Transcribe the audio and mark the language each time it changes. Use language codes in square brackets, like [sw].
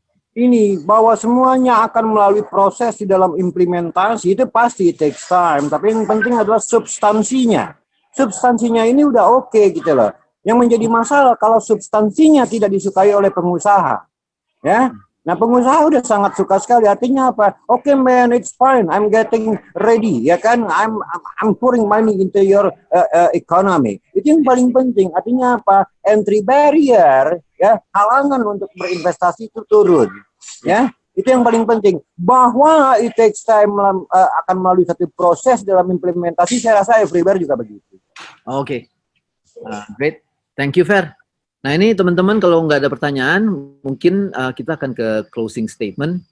[id] Ini bahwa semuanya akan melalui proses di dalam implementasi, itu pasti [en] takes time, [id] tapi yang penting adalah substansinya. Substansinya ini udah oke gitu loh. Yang menjadi masalah kalau substansinya tidak disukai oleh pengusaha. Ya. Nah, pengusaha udah sangat suka sekali. Artinya apa? [en] Oke, man, it's fine. I'm getting ready, [id] ya kan? [en] I'm pouring money into your economy. [id] Itu yang paling penting. Artinya apa? Entry barrier, ya, halangan untuk berinvestasi itu turun. Ya. Itu yang paling penting. Bahwa [en] it takes time [id] akan melalui satu proses dalam implementasi, saya rasa everywhere juga begitu. Oke. [en] Great. Thank you, [id] Fer. Nah, ini teman-teman kalau nggak ada pertanyaan, mungkin kita akan ke closing statement.